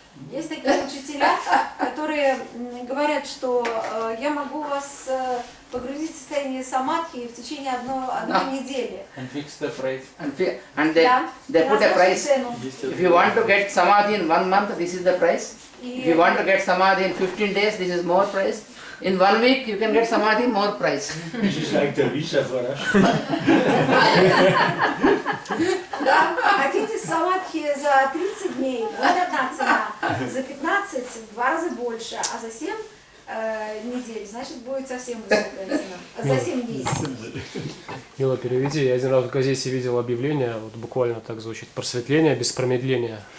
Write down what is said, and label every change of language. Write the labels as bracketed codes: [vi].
[ru] Есть такие учителя, которые говорят, что я могу вас погрузить в состояние самадхи в течение одной недели. [en] And fix the price. And they put a price. [ru] Цену. [en] If you want to get samadhi in 1 month, this is the price. If you want to get samadhi in 15 days, this is more price. In 1 week, you can get samadhi, more price. This is like the visa for us. [ru] Да, хотите самадхи за 30 дней, вот одна цена, за 15 в 2 раза больше, а за 7 недель, значит, будет совсем высокая цена. За 7 дней. Мила, переведи. Я один раз в газете видел объявление, вот буквально так звучит: просветление без промедления.